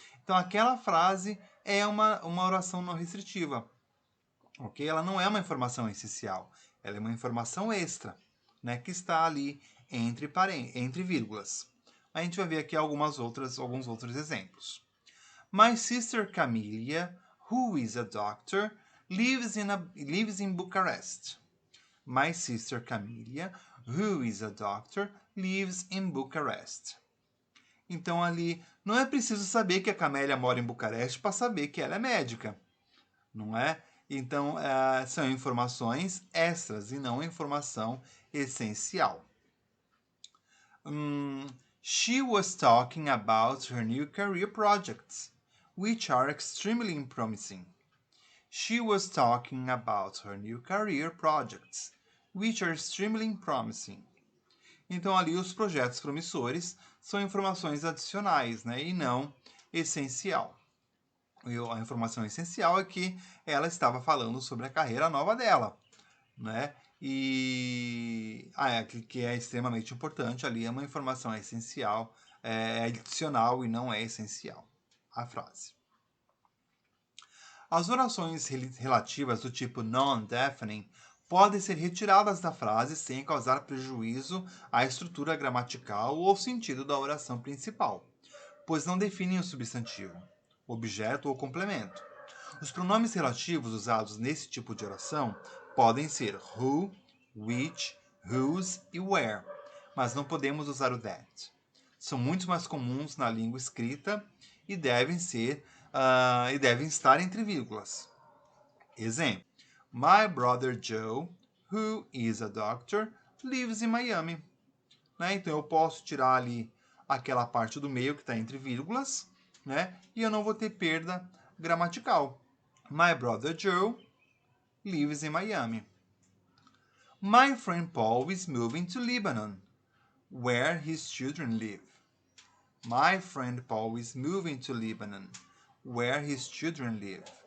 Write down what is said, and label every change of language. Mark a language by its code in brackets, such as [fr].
[pt] Então, aquela frase é uma oração não restritiva. Okay? Ela não é uma informação essencial, ela é uma informação extra, né, que está ali entre vírgulas. A gente vai ver aqui alguns outros exemplos. [en] My sister Camilla, who is a doctor, lives in Bucharest. My sister Camilla, who is a doctor, lives in Bucharest. [pt] Então, ali, não é preciso saber que a Camélia mora em Bucareste para saber que ela é médica, não é? Então, são informações extras e não informação essencial. [en] She was talking about her new career projects, which are extremely promising. She was talking about her new career projects, which are extremely promising. [pt] Então, ali, os projetos promissores são informações adicionais, né, e não essencial. A informação essencial é que ela estava falando sobre a carreira nova dela, né? E que é extremamente importante ali, é uma informação essencial, é adicional e não é essencial a frase. As orações relativas do tipo non-deafening podem ser retiradas da frase sem causar prejuízo à estrutura gramatical ou ao sentido da oração principal, pois não definem o substantivo, objeto ou complemento. Os pronomes relativos usados nesse tipo de oração podem ser who, which, whose e where, mas não podemos usar o that. São muito mais comuns na língua escrita e devem estar entre vírgulas. Exemplo: [en] My brother Joe, who is a doctor, lives in Miami. [pt] Né? Então eu posso tirar ali aquela parte do meio que está entre vírgulas, né? E eu não vou ter perda gramatical. [en] My brother Joe lives in Miami. My friend Paul is moving to Lebanon, where his children live. My friend Paul is moving to Lebanon, where his children live.